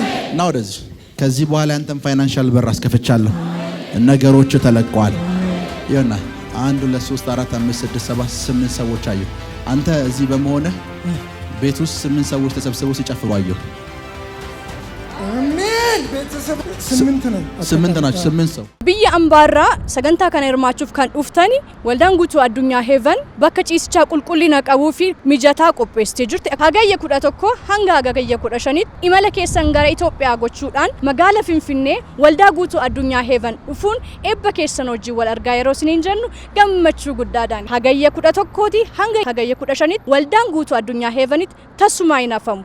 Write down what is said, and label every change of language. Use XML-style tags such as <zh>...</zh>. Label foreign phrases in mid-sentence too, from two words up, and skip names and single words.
<am>ና ወደዚህ ከዚህ በኋላ ያንተን ፋይናንሻል በር አስከፍቻለሁ። ነገሮች ተለቀዋል። ይሆና 1 2 3 4 5 6 7 8 ሰዎች አዩ። አንተ እዚህ በመሆነ ቤት ውስጥ 8 ሰዎች ተሰብስበው ሲጨፍሩ አዩ። አሜን። ቤተሰብ 8 ነው። 8 ናቸው። 8 ሰው</am> <om>biyya ambaarraa sagantaa kana hirmaachuuf kan dhuftani waldaan guutuu addunyaa Heaven bakka ciisichaa qulqullina qabuu fi mijataa qopheessitee jirti. Hagayya 11 hanga hagayya 15tti imala keessan gara Itoophiyaa gochuudhaan magaala Finfinnee waldaa guutuu addunyaa Heaven dhufuun eebba keessan hojii wal argaa yeroo isiniin jennu gammachuu guddaadhaan hagayya 11tti hanga hagayya 15tti waldaan guutuu addunyaa Heavenitti tasumaa hin hafamu.</om>